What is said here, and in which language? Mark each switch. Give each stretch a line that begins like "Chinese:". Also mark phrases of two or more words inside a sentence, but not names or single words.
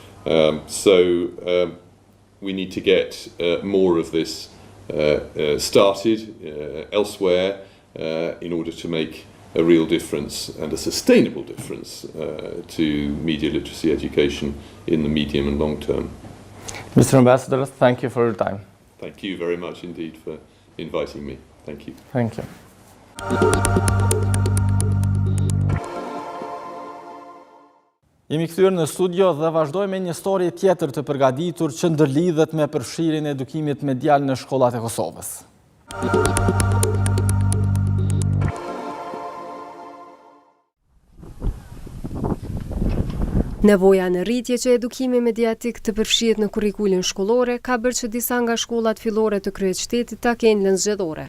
English: So we need to get more of this started elsewhere in order to make a real difference and a sustainable difference to media literacy education in the medium and long term. Mr. Ambassador, thank you for your time. Thank you very much indeed for inviting me. Thank you. Thank you.
Albanian: Jemi kthyer në studio dhe vazhdojmë me një histori tjetër të përgatitur që ndërlidhet me përfshirjen e edukimit medial në shkollat e Kosovës. Nevoja në rritje që edukimi mediatik të përfshihet në kurrikulin shkollore ka bërë që disa nga shkollat fillore të kryeshtetit ta kenë lëndë zgjedhore.